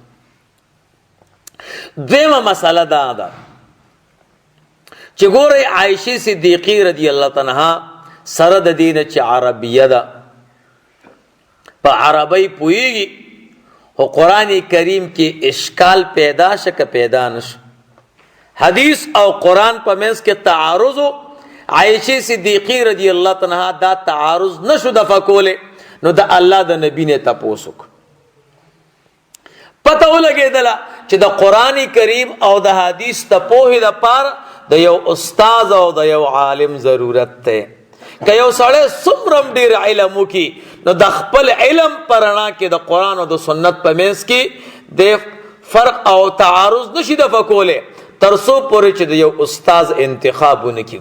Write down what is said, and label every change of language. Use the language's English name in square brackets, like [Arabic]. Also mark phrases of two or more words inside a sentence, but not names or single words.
[Pashto] دیمه مسله دا ده چې ګورئ عائشہ صدیقی رضی الله عنها سره د دې نه چې عربیه ده، په عربی پوهیږي، خو قرآن کریم کې اشکال پیدا شه که پیدا نشه. حدیث او قرآن په منځ کې تعارض و، عائشہ صدیقی رضی اللہ عنہا دا تعارض نشو دفع کوله، نو دا الله د نبی نه تپوس وکړ. پته ولګېدله چې د قرآن کریم او د حدیث د پوهې دپاره د یو استاد او د یو عالم ضرورت دی. که یو سړی څومره ډېر علم وکړي، نو د خپل علم په رڼا کې د قرآن او د سنت په منځ کې د فرق او تعارض نشي دفع کولی، تر څو پورې چې د یو استاد انتخاب ونه کړي.